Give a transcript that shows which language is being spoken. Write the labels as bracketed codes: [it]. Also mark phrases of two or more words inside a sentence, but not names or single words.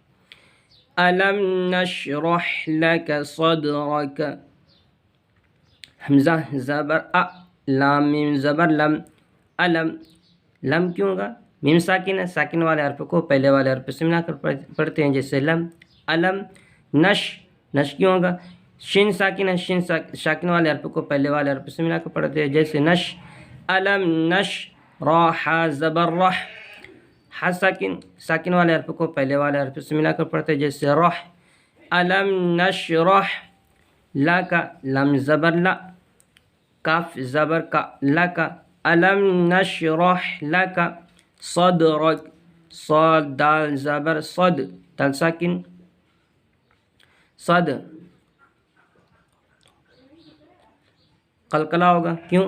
[ar] ألم نشرح لك صدرك، [ur] حمزہ زبر لام میم زبر لم علم لم کیوں ہوگا؟ میم ساکن ہے، ساکن والے حرف کو پہلے والے حرف سے ملا کر پڑھتے ہیں جیسے لم علم نش نش کیوں ہوگا؟ شین ساکن ہے، شین ساکن والے حرف کو پہلے والے حرف سے ملا کر پڑھتے ہیں جیسے نش علم نش راح زبر رح ح ساکن ساکن والے حرف کو پہلے والے حرف سے ملا کر پڑھتے ہیں جیسے رح علم نشرح لا کا لم زبر لا کاف زبر کا لا کا [ar] علم نشرح لک صدرک [ur] صاد دال زبر صد دال ساکن صد قلقلہ ہوگا کیوں؟